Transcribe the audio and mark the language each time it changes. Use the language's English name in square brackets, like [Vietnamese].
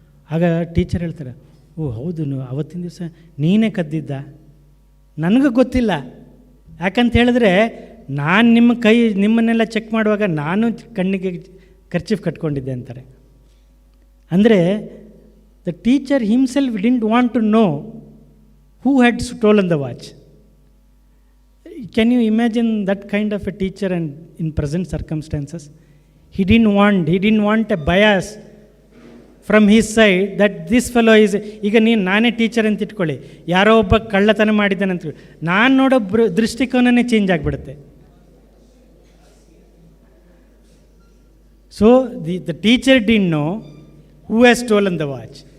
[Kannada] ಆಗ ಟೀಚರ್ ಹೇಳ್ತಾರೆ, ಓ ಹೌದು, ಅವತ್ತಿನ ದಿವಸ ನೀನೇ ಕದ್ದಿದ್ದ? ನನಗೂ ಗೊತ್ತಿಲ್ಲ. ಯಾಕಂತ ಹೇಳಿದ್ರೆ ನಾನು ನಿಮ್ಮನ್ನೆಲ್ಲ ಚೆಕ್ ಮಾಡುವಾಗ ನಾನು ಕಣ್ಣಿಗೆ ಕರ್ಚೀಫ್ ಕಟ್ಕೊಂಡಿದ್ದೆ ಅಂತಾರೆ. [English] ಅಂದರೆ the teacher himself didn't want to know who had stolen the watch. Can you imagine that kind of a teacher and in present circumstances? He didn't want a bias from his side that this fellow is. [Kannada] ಈಗ ನಾನೇ teacher ಅಂತ ಇಟ್ಕೊಳ್ಳಿ, ಯಾರೋ ಒಬ್ಬ ಕಳ್ಳತನ ಮಾಡಿದ್ದಾನೆ ಅಂತ ನಾನು ನೋಡೋ ದೃಷ್ಟಿಕೋನನೇ ಚೇಂಜ್ ಆಗಿಬಿಡುತ್ತೆ. [English] So the teacher didn't know who has stolen the watch.